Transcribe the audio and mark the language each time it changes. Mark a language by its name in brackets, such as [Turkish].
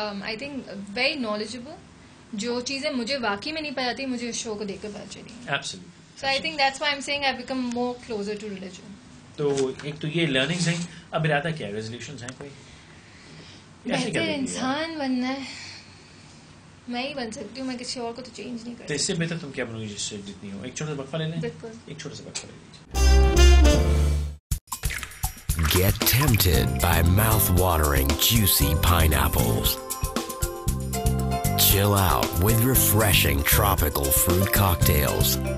[English] I think very knowledgeable. [Urdu] جو چیزیں مجھے واقعی میں نہیں پتہ تھی, مجھے اس شو کو دیکھ کر پتہ چلی. [English] Absolutely. So I think that's why I'm saying I've become more closer to religion. [Urdu] تو ایک تو یہ لرننگز ہیں. اب ارادہ کیا ہے, ریزولوشنز ہیں کوئی؟ بہتر انسان بننا ہے. میں ہی بن سکتی ہوں, میں کسی اور کو تو چینج نہیں کرتی. تو اس سے بہتر تم کیا بنو گی جس سے جتنی ہو؟ ایک چھوٹا سا وقفہ لے لیں. بالکل, ایک چھوٹا سا وقفہ لے لیجیے. [English] Get tempted by mouth-watering, juicy pineapples. Chill out with refreshing tropical fruit cocktails.